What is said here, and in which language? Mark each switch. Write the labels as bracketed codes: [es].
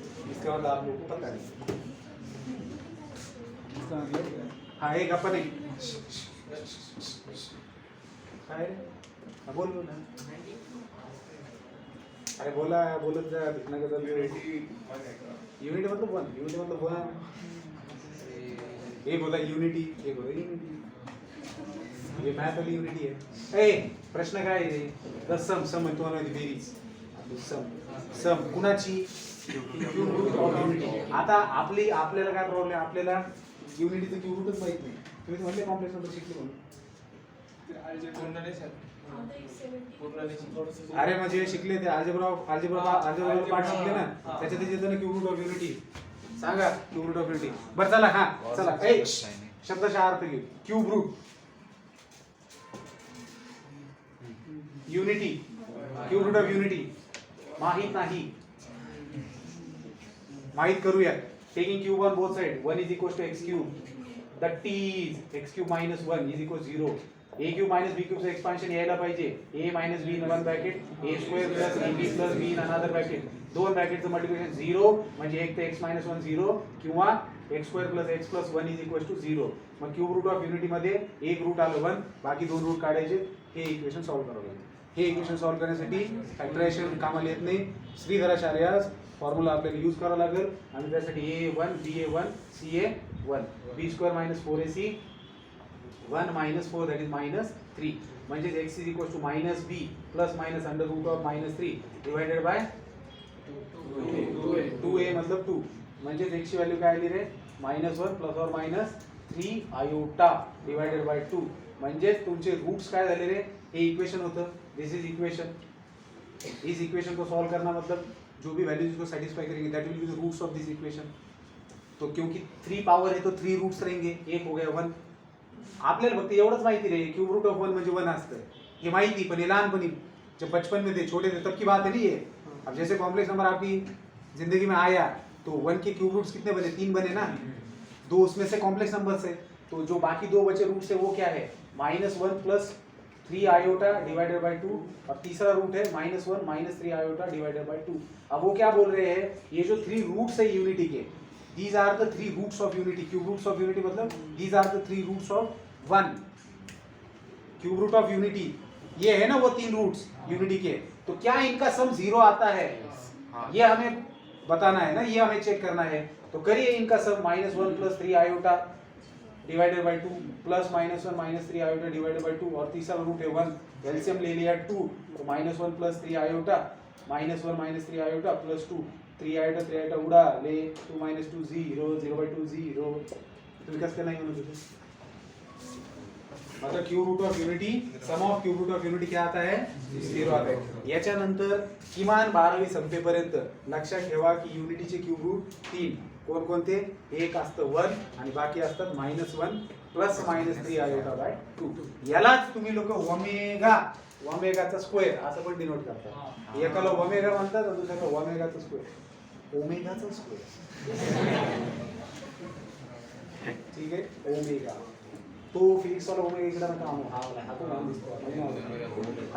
[hi] इसका मतलब आप लोगों को पता नहीं। इसका मतलब हाँ, एक अपन एक बोलो ना, अरे बोला बोलत जा, इतना का यूनिटी मतलब 1, यूनिटी मतलब 1, ये बोला यूनिटी, ये बोला यूनिटी, ये मैथ वाली यूनिटी है। [mr] ए प्रश्न काय आहे? द सम, सम म्हणतो ना बेरीज, सम, सम कुणाची? Cube route of unity. आता आपल्याला काय प्रॉब्लेम, आपल्याला युनिटीचं क्यूब रूटच माहित नाही, तुम्ही तर म्हणले कॉम्प्लेक्स नंबर शिकले म्हणून. पूर्ण नाही सर. पूर्ण नाही थोडंसं. अरे म्हणजे शिकले ते अल्जेब्रा पार्ट शिकले ना, त्याच्यात येतं ना क्यूब रूट ऑफ युनिटी. सांगा क्यूब रूट ऑफ युनिटी. बरं चला हा चला शब्दशः अर्थ घेऊ. Cube route unity, cube route of unity माहित नाही, माहित करूया. [en] Taking cube on both side 1 is equals to x cube, that t is x cube minus 1 is equals 0. [mr] a cube minus b cube चं एक्सपान्शन यायला पाहिजे. [en] a minus b in one bracket a square plus ab plus b in another bracket. [mr] दोन ब्रॅकेटचं multiplication 0 म्हणजे एक ते x minus 1 0 किंवा x square plus x plus 1 is equals to 0. मग cube route of unity मध्ये एक रूट आलं 1, बाकी दोन रूट काढायचे. हे इक्वेशन सॉल्व्ह करावं लागेल. हे इक्वेशन सॉल्व्ह करण्यासाठी फॅक्टरायझेशन कामाला येत नाही. श्रीधराचार्यास फॉर्म्युला आपल्याला यूज करावा लागेल आणि त्यासाठी a1 ba1 ca1 b square minus 4ac 1 minus 4 that is minus 3 म्हणजे x is equals to minus b plus minus under root of minus 3 divided by 2a मतलब 2 म्हणजे x ची व्हॅल्यू काय आली रे -1 plus or minus 3 iota divided by 2 म्हणजे तुमचे roots काय झाले रे. हे इक्वेशन होतं. [en] This is equation. [hi] इस इक्वेशन को सॉल्व करना मतलब जो भी वैल्यूज इसको सेटिस्फाई करेंगे [en] That will be the roots of this equation. [hi] तो क्योंकि 3 पावर है तो 3 रूट्स रहेंगे. एक हो गया 1. [mr] आपल्याला फक्त एवढंच माहिती रे क्यूब रूट ऑफ 1 म्हणजे 1 असतं. हे माहिती पण हे लहानपणी [hi] जब बचपन में थे छोटे थे तब की बात है नहीं है. अब जैसे कॉम्प्लेक्स नंबर आपकी जिंदगी में आया तो 1 के क्यूब रूट्स कितने बने 3 बने ना. 2 उसमें से कॉम्प्लेक्स नंबर्स है तो जो बाकी 2 बचे रूट्स है वो क्या है -1 plus 3 iota divided by 2 और तीसरा रूट है -1 minus 3 iota divided by 2. अब वो क्या बोल रहे हैं ये जो 3 रूट्स है यूनिटी के [en] these are the 3 roots of unity. [hi] Cube roots of unity मतलब [en] these are the 3 roots of 1. [hi] Cube root of unity ये है ना वो 3 रूट्स यूनिटी के. तो क्या इनका सम 0 आता है ये हमें बताना है ना, ये हमें चेक करना है. तो करिए इनका सम -1 plus 3 iota divided by 2 plus -1 minus 3 iota divided by 2 और तीसरा रूट है 1. एलसीएम ले लिया 2 तो -1 plus 3 iota -1 minus 3 iota plus 2 3 iota उड़ा ले 2 minus 2 0 0 by 2 0. [mr] तुम्ही कसं काय नाही म्हणत होते. [hi] मतलब cube root of unity some of cube root of unity क्या आता है 0 आता है. [mr] याच्यानंतर किमान 12वी संपेपर्यंत लक्षात ठेवा की युनिटीचे क्यूब रूट 3 कोणकोणते. एक असतं 1 आणि बाकी असतात -1 प्लस -3 iota by 2. यालाच तुम्ही लोक ओमेगाचा स्क्वेअर असं पण डिनोट करतात. एकाला ओमेगा म्हणतात आणि दुसऱ्याला ओमेगाचा स्क्वेअर. ओमेगाचा स्क्वेअर ठीक आहे ओमेगा. तो फिजिक्स वाला ओमेगा इकडे नका आणू. हा वाला हा तो नाव दिसतो.